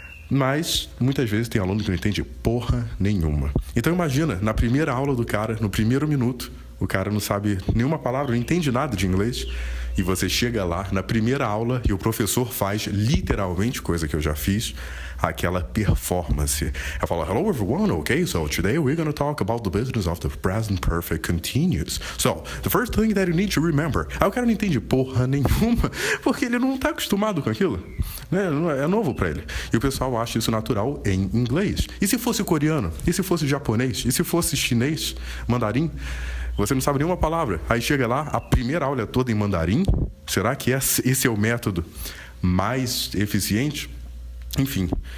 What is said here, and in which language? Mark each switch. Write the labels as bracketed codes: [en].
[pt] Mas muitas vezes tem aluno que não entende porra nenhuma. Então imagina, na primeira aula do cara, no primeiro minuto, o cara não sabe nenhuma palavra, não entende nada de inglês. e você chega lá na primeira aula e o professor faz literalmente, coisa que eu já fiz, aquela performance. Eu falo, [en] hello everyone, okay, so today we're going to talk about the business of the present perfect continuous. So, the first thing that you need to remember. [pt] Aí o cara não entende porra nenhuma, porque ele não tá acostumado com aquilo, né? É novo pra ele. E o pessoal acha isso natural em inglês. E se fosse coreano? E se fosse japonês? E se fosse chinês? Mandarim? Você não sabe nenhuma palavra. Aí chega lá, a primeira aula é toda em mandarim. Será que esse é o método mais eficiente? Enfim.